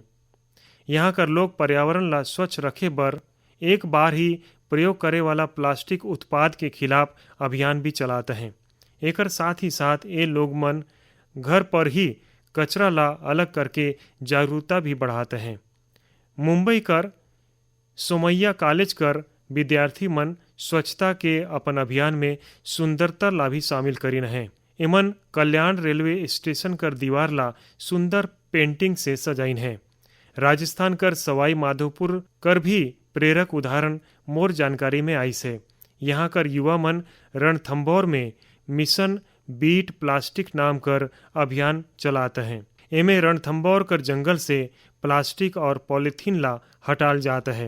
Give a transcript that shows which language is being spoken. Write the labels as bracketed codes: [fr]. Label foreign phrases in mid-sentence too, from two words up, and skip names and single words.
[hne] यहाँ कर लोग पर्यावरण ला स्वच्छ रखे बर एक बार ही प्रयोग करे वाला प्लास्टिक उत्पाद के खिलाफ अभियान भी चलाते हैं। एकर साथ ही साथ ये लोग मन घर पर ही कचरा ला अलग करके जागरूकता भी बढ़ाते हैं। मुंबई कर सोमैया कॉलेज कर विद्यार्थी मन स्वच्छता के अपन अभियान में सुंदरता ला भी शामिल करीन हैं। एमन कल्याण रेलवे स्टेशन कर दीवार ला सुंदर पेंटिंग से सजाइन है। राजस्थान कर सवाई माधोपुर कर भी प्रेरक उदाहरण मोर जानकारी में आई से। यहाँ कर युवा मन रणथंभौर में मिशन बीट प्लास्टिक नाम कर अभियान चलाते हैं। एमे रणथंभौर कर जंगल से प्लास्टिक और पॉलीथीन ला हटाल जाता है।